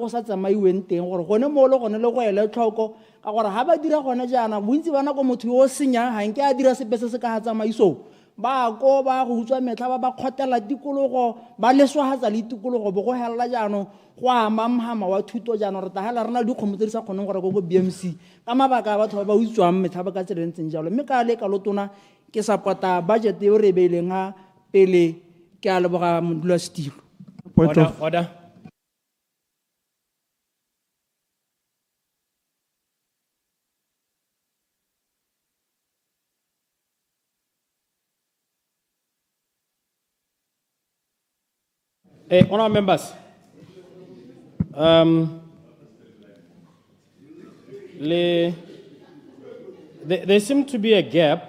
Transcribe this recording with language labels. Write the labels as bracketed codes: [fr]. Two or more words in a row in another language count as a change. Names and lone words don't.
[tn] go sa tsamaiweng teng gore gone mo le gone le go ele tlhoko ka gore ha ba dira gone jaana bontsi ba nako motho yo o senyang ga nke a dira sepe se se ka ga tsamaiso ba ko ba go utswa metlha ba kgotela tikologo ba leswagatsa le tikologo bo go helela jaanong go ama mhama wa thuto jaanong re tahela rena dikgomo tse di sa kgoneng gore go BMC ka mabaka a batho ba utswang metlha ba ka tselentseng jalo mme ka le ka lotona ke support-a budget e re beileng ga pele ke a leboga modulasetilo. [en] Order. Honourable members, there seems to be a gap.